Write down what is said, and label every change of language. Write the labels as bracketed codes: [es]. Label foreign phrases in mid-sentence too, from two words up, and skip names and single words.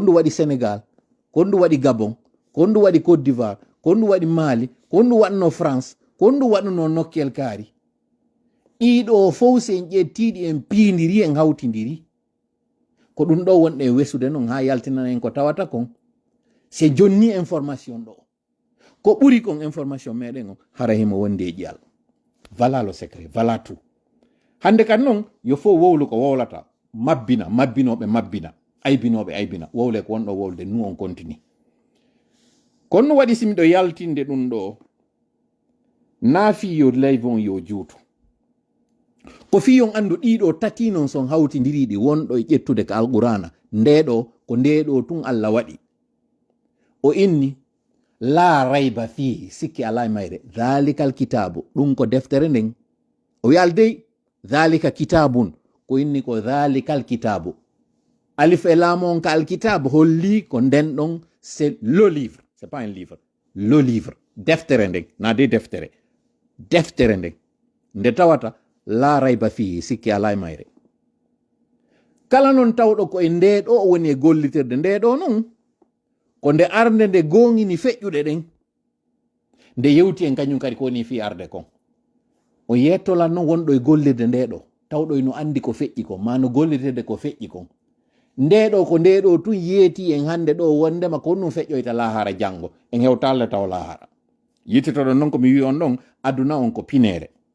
[ff] ɗum waɗi sénégal ko ɗum waɗi gabon ko ɗum waɗi côte d'ivoire ko ɗum waɗi mali ko ɗum waɗno france ko ɗum waɗuno nokkel kaari ɗiɗo fof si en ƴettiɗi en piindiri en hawtidiri ko ɗum ɗo wonɗe e wesude noon ha yaltinana en ko tawata kon se jonni information ɗo ko ɓuri kon information meɗen on hara himo wondi e ƴiyal [fr] voilà le secret voilà tout [ff] hande kadi noon yo fof wowlu ko wowlata mabbinoɓe mabbina aybinoɓe aybina wowle ko wonɗo wowlde [fr] nous on continue [ff] kono waɗi simiɗo yaltinde ɗum ɗo naafi yo leyvon yo juutu ko fi on andu ɗiɗo tati non son hawtidiriɗi wonɗo e ƴettude ka alqurana ndeɗo ko ndeɗo tun allah waɗi o inni [ar] لا ريب فيه [ff] sikki ala e mayre [ar] ذلك الكتاب [ff] ɗum ko deftere nden o wi aldey [ar] ذلك كتاب [ff] ko inni ko [ar] ذلك الكتاب [ff] alif e laamon ka alkitabu holli ko nden ɗon [fr] c'est le livre c'est pas un livre le livre [ff] deftere nden na de deftere nden nde tawata [ar] لا ريب فيه [ff] sikki ala e mayre kala noon tawɗo ko e ndeɗo o woni e gollitirde ndeɗo noon ko nde arde nde gongini feƴƴuɗe ɗen nde yewti en kañum kadi ko woni fi arde kon o yettolan noon wonɗo e gollirde ndeɗo tawɗo eno andi ko feƴƴi kon ma no gollirde ko feƴƴi kon ndeɗo ko ndeɗo tun yeeti en hande ɗo wondema ko ɗum feƴƴoyta lahara janggo en hewtalle taw lahara yittitoɗon noon komi wi on ɗon aduna on ko pinere